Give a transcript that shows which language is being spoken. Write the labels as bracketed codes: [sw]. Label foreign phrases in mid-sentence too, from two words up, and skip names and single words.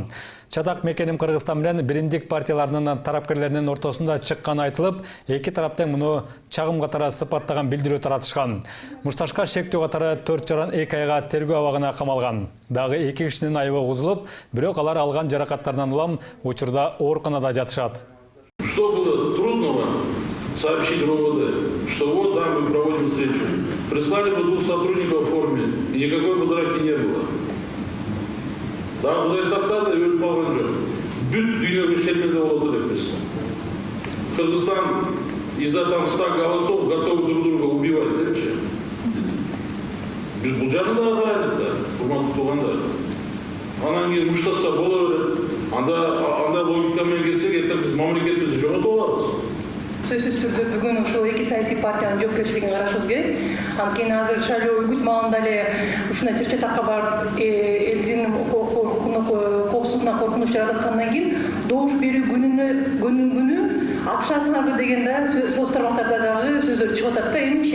[ky] Чатак Мекеним Кыргызстан менен биримдик партияларынын тарапкерлеринин ортосунда чыкканы айтылып, эки тараптан муну чагым катары сыпаттаган билдирүү таратышкан. Мушташка шектөө катары 4,2 айга тергөө абагына камалган. Дагы 2 кишинин айыбы угузулуп, бирок алар алган жаракаттарынан улам учурда ооруканада жатышат. [ru] Что было трудного сообщить в МВД, что вот да, мы проводим встречу. Прислали бы 2 сотрудников в форме, и никакой бы драки не было. [kk] Да, Құдай сақтады, өліп қалған жоқ. Бүт үйдегі шерменде болады деп біз. [ru] Кыргызстан из-за там 100 голосов готовы друг друга убивать, [kk] депші. Біз бұл жағында қарайдық да, құрманды туғанда. Анан кейін мұштаса бола береді. Анда логикамен келсек, ертең біз мемлекетімізді жоғалтып аламыз. [ky] Сөзсүз түрдө бүгүн ушул эки саясий партиянын жоопкерчилигин карашыбыз керек. Анткени азыр шайлоо үгүт маалында эле ушундай чыр-чатакка барып элдин коопсуздугуна коркунуч жараткандан кийин добуш берүү күнү акшасыңарбы деген да соц тармактарда дагы сөздөр чыгып атат да эмнеше.